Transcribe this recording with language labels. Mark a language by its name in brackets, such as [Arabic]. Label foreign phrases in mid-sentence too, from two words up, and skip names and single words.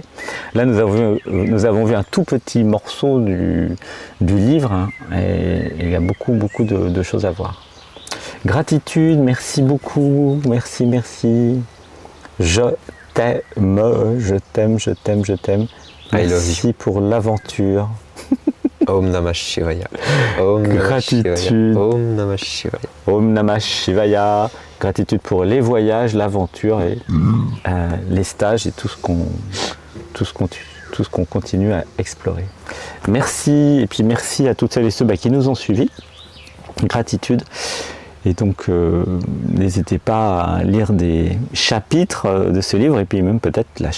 [French] Là, nous avons vu un tout petit morceau du livre, hein, et il y a beaucoup de choses à voir. Gratitude, merci beaucoup, merci. Je t'aime. Merci pour l'aventure. [Sanskrit] Om Namah Shivaya. Om [French] Gratitude. [Sanskrit] Om Namah Shivaya. Om Namah Shivaya. [French] Gratitude pour les voyages, l'aventure et les stages et tout ce qu'on continue à explorer. Merci, et puis merci à toutes celles et ceux qui nous ont suivis. Gratitude. Et donc, n'hésitez pas à lire des chapitres de ce livre et puis même peut-être l'acheter.